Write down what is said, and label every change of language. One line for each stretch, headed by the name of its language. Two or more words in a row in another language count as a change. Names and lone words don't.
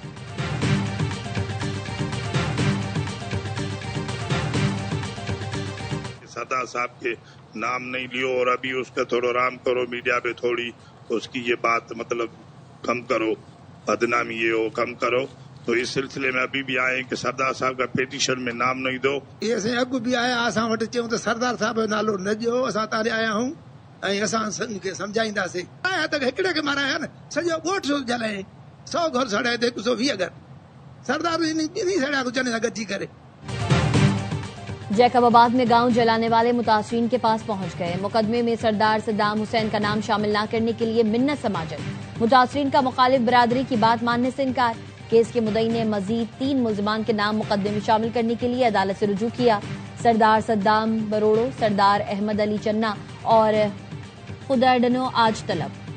Urdu: سردار صاحب کے نام نہیں لیو اور ابھی اس کا تھوڑا آرام کرو، میڈیا پہ تھوڑی اس کی یہ بات مطلب کم کرو، بدنامی یہ ہو کم کرو. تو اس سلسلے میں ابھی بھی آئے کہ سردار صاحب کا پٹیشن میں نام نہیں دو.
Sindhi: ये अगु भी आया, असां वटि चयूं त सरदार साहब जो नालो न ॾियो, असां तारे आया हूं ऐं असां संघ खे सम्झाईंदासीं। आया त हिकिड़े खे माराया न, सॼो ॻोठ जलाए, 100 घर सड़ाए त 120 घर सरदार नहीं सड़िया कुछ ने गॾिजी करे।
Urdu: جیکب آباد میں گاؤں جلانے والے متاثرین کے پاس پہنچ گئے. مقدمے میں سردار صدام حسین کا نام شامل نہ کرنے کے لیے منت سماجت. متاثرین کا مخالف برادری کی بات ماننے سے انکار۔ کیس کے مدعی نے مزید 3 ملزمان کے نام مقدمے میں شامل کرنے کے لیے عدالت سے رجوع کیا. سردار صدام بروڑو، سردار احمد علی چنہ اور خدیڈنو آج طلب.